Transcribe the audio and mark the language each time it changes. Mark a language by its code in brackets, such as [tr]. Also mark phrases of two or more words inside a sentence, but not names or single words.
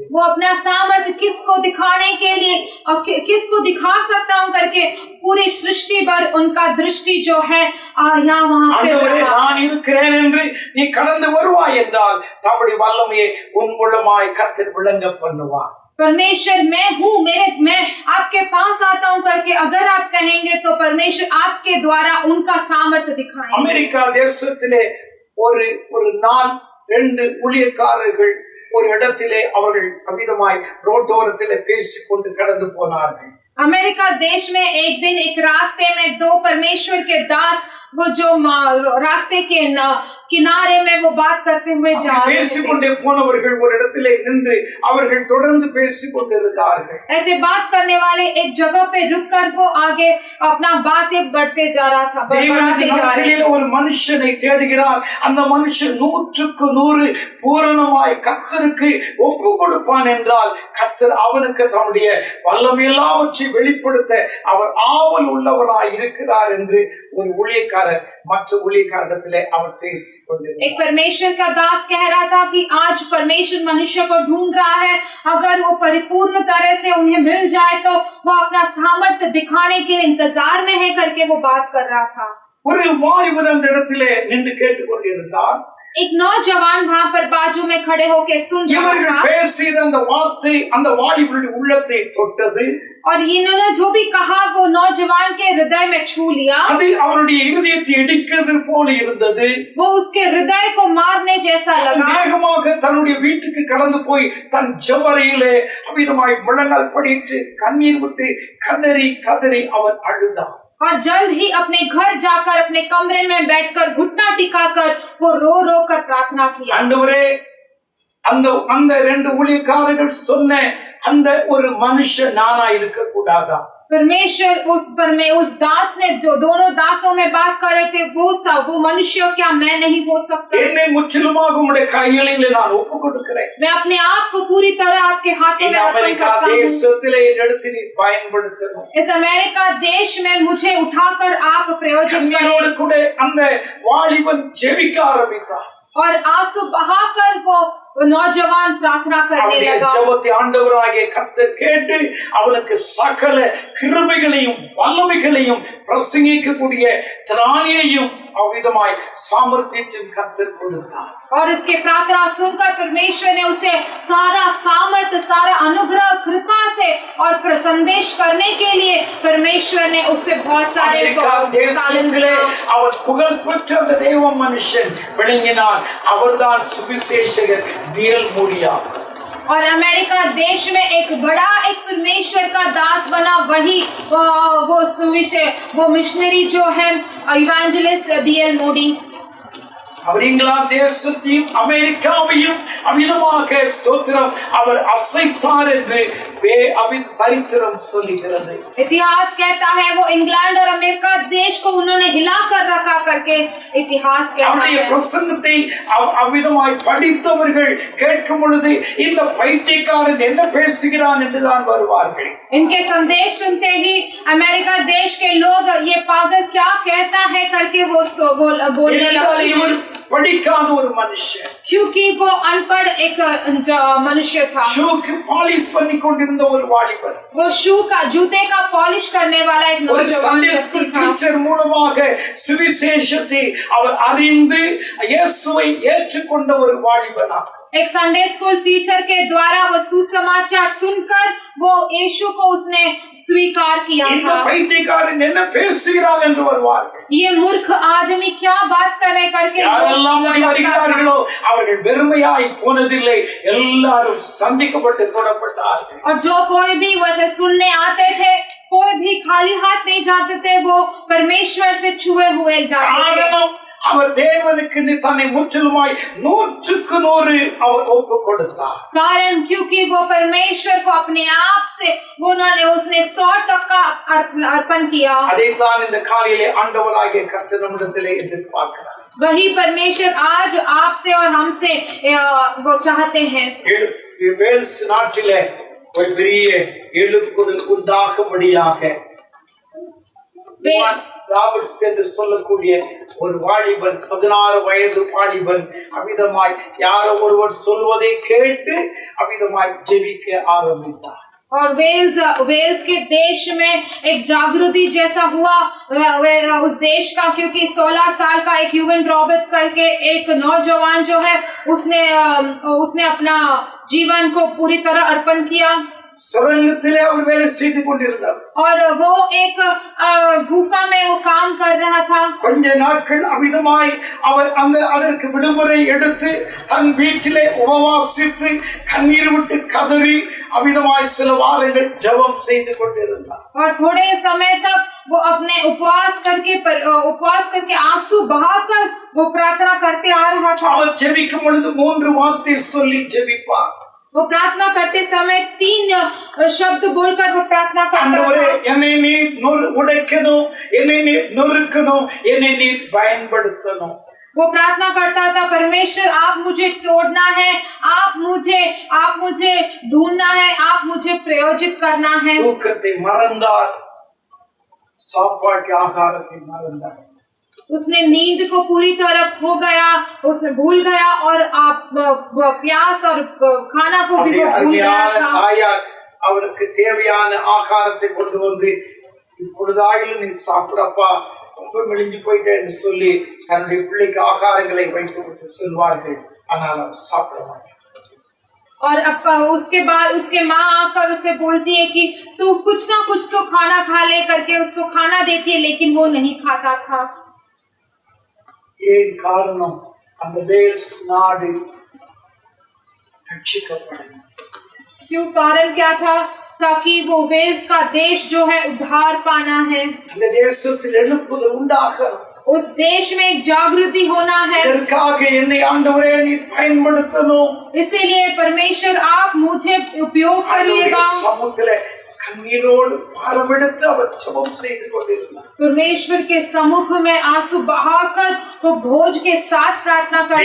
[hi] वो अपना सामर्थ्य किसको दिखाने के लिए और किसको दिखा सकता हूं करके पूरी सृष्टि पर उनका दृष्टि जो है यहाँ वहां पे [ta] ஆண்டவரே நான் இருக்கிறேன் என்று நீ கடந்து வருவாய் என்றால் தம்முடைய வல்லமையை உன் மூலமாய் கர்த்தர் விளங்க பண்ணுவார். [hi] परमेश्वर मैं हूँ मैं आपके पास आता हूँ करके अगर आप कहेंगे तो परमेश्वर आपके द्वारा उनका सामर्थ्य दिखाएंगे. [ta] अमेरिका தேசத்திலே ஒரு நாள் 2 ஊழியக்காரர்கள் ஒரு இடத்திலே அவர்கள் அமிதமாய் ரோட்டோரத்திலே பேசிக்கொண்டு கடந்து போனார்கள். [hi] अमेरिका देश में एक दिन एक रास्ते में 2 परमेश्वर के दास वो जो रास्ते के किनारे में वो बात करते हुए जा रहे थे. [ta] பேசிக்கொண்டே போனவர்கள் ஒரு இடத்திலே நின்று அவர்கள் தொடர்ந்து பேசிக்கொண்டிருந்தார்கள். [hi] ऐसे बात करने वाले एक जगह पे रुककर वो आगे अपना बातें बढ़ते जा रहा था. [ta] ஒரு மனுஷனை தேடுகிறார். அந்த மனுஷன் 100க்கு 100 பூரணமாய் கர்த்தருக்கு ஒப்பு கொடுப்பான் என்றால் கர்த்தர் அவனுக்கு தம்முடைய வல்லமையெல்லாம் வெளிப்படுத்த அவர் ஆவல் உள்ளவராய் இருக்கிறார் என்று ஒரு ஊழியக்காரர் மற்ற ஊழியக்காரரிடத்திலே அவர் பேசிக் கொண்டிருந்தார். [hi] एक परमेश्वर का दास कह रहा था कि आज परमेश्वर मनुष्य को ढूंढ रहा है. अगर वो परिपूर्ण तरह से उन्हें मिल जाए तो वो अपना सामर्थ्य दिखाने के इंतजार में है करके वो बात कर रहा था. [ta] ஒரு வாலிபன் அந்த இடத்திலே நின்று கேட்டுக்கொண்டிருந்தார். [hi] एक नौजवान वहां पर बाजू में खड़े होकर सुन रहा था. [ta] பேசின அந்த வார்த்தை அந்த வாலிபனுடைய உள்ளத்தை தொட்டது. [hi] और इन्होंने जो भी कहा वो नौजवान के हृदय में छू लिया. [ta] அது அவருடைய இதயத்தை இடிக்கிறது போல இருந்தது. [hi] वो उसके हृदय को मारने जैसा लगा. [ta] வேகமாக தன்னுடைய வீட்டுக்கு கடந்து போய் தன் ஜெபறையிலே அவிதமாய் முழங்கால் படிட்டு கண்ணீர் விட்டு கதறி கதறி அவன் அழுதான். [hi] और जल्द ही अपने घर जाकर अपने कमरे में बैठकर घुटना टिकाकर वो रो रो कर प्रार्थना किया. [ta] ஆண்டவரே அந்த 2 ஊழியக்காரர்கள் சொன்ன அந்த ஒரு மனுஷன் நானா இருக்க கூடாதா? [hi] परमेश्वर उस दास ने जो दोनों दासों में बात कर रहे थे वो मनुष्य क्या मैं नहीं हो सकता? [ta] என்னை முற்றிலுமாக உம்முடைய கைகளிலே நான் ஒப்புக்கொடுக்கிறேன். [hi] मैं अपने आप को पूरी तरह आपके हाथों में अर्पण करता हूं. [ta] தேசத்திலே எடுத்து நீ பயன்படுத்தணும். [hi] इस अमेरिका देश में मुझे उठाकर आप प्रयोजन करें. [ta] கண்ணீரோடு கூட அந்த வாலிபன் ஜெபிக்க ஆரம்பித்தார். [hi] और आंसू बहाकर वो नौजवान प्रार्थना करने लगा. [ta] ஜெபத்தை ஆண்டவராகிய கர்த்தர் கேட்டு அவனுக்கு சகல கிருபைகளையும் வல்லமைகளையும் பிரசங்கிக்கக்கூடிய திராணியையும் அவிதமாய் சாமர்த்தியத்தையும் கர்த்தர் கொடுத்தார். [hi] और इसके प्रार्थना सुनकर परमेश्वर ने उसे सारा सामर्थ्य सारा अनुग्रह कृपा से और संदेश करने के लिए परमेश्वर ने उसे बहुत सारे [ta] அவர் புகழ் பெற்ற அந்த தேவ மனுஷன் விளங்கினார். அவர்தான் சுவிசேஷகர் டிஎல் மூடியா. [hi] और अमेरिका देश में एक बड़ा एक परमेश्वर का दास बना वही वो मिशनरी जो है इवेंजलिस्ट डीएल मोडी. [ta] அவர் இங்கிலாந்து தேசத்தையும் அமெரிக்காவையும் அமிதமாக ஸ்தோத்திரம் அவர் அசைத்தார் என்று சரித்திரம் சொல்லுகிறது. [hi] इतिहास कहता है वो इंग्लैंड और अमेरिका देश को उन्होंने हिला कर रखा करके इतिहास कहता है. [ta] அவருடைய பிரசங்கத்தை அமிதமாய் படித்தவர்கள் கேட்கும் பொழுது இந்த பைத்தியக்காரன் என்ன பேசுகிறான் என்று தான் வருவார்கள். [hi] इनके संदेश सुनते ही अमेरिका देश के लोग ये पागल क्या कहता है करके वो बोलने लगते हैं. [ta] படிக்காத ஒரு மனுஷன். [hi] क्योंकि वो अनपढ़ एक मनुष्य था. शू की पॉलिश [ta] பண்ணி கொண்டிருந்த ஒரு வாலிபன். [hi] वो शू का जूते का पॉलिश करने वाला एक नौजवान व्यक्ति था. [ta] டீச்சர் மூலமாக சுவிசேஷத்தை அவர் அறிந்து இயேசுவை ஏற்றுக்கொண்ட ஒரு வாலிபனா. [hi] एक [en] Sunday school teacher [hi] के द्वारा वो सुसमाचार सुनकर वो यीशु को उसने स्वीकार किया था. [ta] இந்த பைத்தியக்காரன் என்ன பேசுகிறான் என்று வருவார்கள். [hi] ये मूर्ख आदमी क्या बात करे करके [ta] யாரெல்லாம் வருகிறார்களோ அவர்கள் வெறுமையாய் போனதில்லை. எல்லாரும் சந்திக்கப்பட்டு தொடப்பட்டார்கள். [hi] और जो कोई भी वैसे सुनने आते थे कोई भी खाली हाथ नहीं जाते थे. वो परमेश्वर से छुए हुए जाते थे. [ta] அவர் தேவனுக்கு தன்னை முற்றிலுமாய் 100% அவர் ஒப்பு கொடுத்தார். [hi] कारण क्योंकि वो परमेश्वर को अपने आप से उसने 100% अर्पण किया. [ta] அதைத்தான் இந்த காலையிலே ஆண்டவராகிய கர்த்தர் நம்மிடத்திலே எதிர்பார்க்கிறார். [hi] वही परमेश्वर आज आपसे और हमसे वो चाहते हैं. [ta] வேல்ஸ் நாட்டிலே ஒரு பெரிய எழுப்புதல் உண்டாகும்படியாக ராபர்ட்ஸ் என்று சொல்லக்கூடிய ஒரு வாலிபன் 16 வயது வாலிபன் அமிதமாய் யாரோ ஒருவர் சொல்வதை கேட்டு அமிதமாய் ஜெபிக்க ஆரம்பித்தார். [hi] और वेल्स के देश में एक जागृति जैसा हुआ उस देश का, क्योंकि 16 साल का एक यूवन रॉबर्ट्स करके एक नौजवान जो है उसने अपना जीवन को पूरी तरह अर्पण किया. [ta] சுரங்கத்திலே அவர் வேலை செய்து கொண்டிருந்தார். [hi] और वो एक गुफा में वो काम कर रहा था. [ta] கொஞ்ச நாட்கள் அமிதமாய் அவர் அதற்கு விடுமுறை எடுத்து தன் வீட்டிலே உபவாசித்து கண்ணீர் விட்டு கதறி அமிதமாய் சில வாரங்கள் ஜெபம் செய்து கொண்டிருந்தார். [hi] और थोड़े समय तक वो अपने उपवास करके आंसू बहाकर वो प्रार्थना करते आ रहा था. [ta] அவர் ஜெபிக்கும் பொழுது 3 வார்த்தை சொல்லி ஜெபிப்பார். [hi] वो प्रार्थना करते समय 3 शब्द बोलकर वो प्रार्थना करता था. [ta] என்னை நீ உடைக்கணும், என்னை நீ நொறுக்கணும், என்னை நீ பயன்படுத்தணும். [hi] वो प्रार्थना करता था, परमेश्वर आप मुझे तोड़ना है, आप मुझे ढूंढना है, आप मुझे प्रयोजित करना है. [ta] தூக்கத்தை மறந்தார், சாப்பாட்டு ஆகாரத்தை மறந்தார். [hi] उसने नींद को पूरी तरह खो गया, उसने भूल गया और प्यास और खाना को भी वो भूल गया था. [ta] அவருக்கு தேவையான ஆகாரத்தை கொண்டு வந்து இப்பொழுதாயிலும் நீ சாப்பிடப்பா, ரொம்ப மெலிஞ்சு போயிட்டேன்னு சொல்லி தன்னுடைய பிள்ளைக்கு ஆகாரங்களை வைத்து விட்டு செல்வார்கள். ஆனால் அவர் சாப்பிட மாட்டார். [hi] और उसके बाद उसके माँ आकर उसे बोलती है कि तू कुछ ना कुछ तो खाना खा ले करके उसको खाना देती है, लेकिन वो नहीं खाता था. [ta] ஏன் காரணம்? அந்த வேல்ஸ் நாடு ரட்சிக்கப்படணும். [hi] क्यों? कारण क्या था? ताकि वो वेल्स का देश जो है उद्धार पाना है. [ta] அந்த தேசத்தில் எழுப்புதல் உண்டாகணும். [hi] उस देश में एक जागृति होना है. [ta] இதற்காக என்னை ஆண்டவரே நீர் பயன்படுத்தணும். [hi] इसीलिए परमेश्वर आप मुझे उपयोग करिएगा. [ta] சமூகத்திலே கண்ணீரோடு பாரமெடுத்து அவர் ஜெபம் செய்து கொண்டிருந்தார். [hi] परमेश्वर के सम्मुख में आंसू बहाकर वो भोज के साथ प्रार्थना करता था.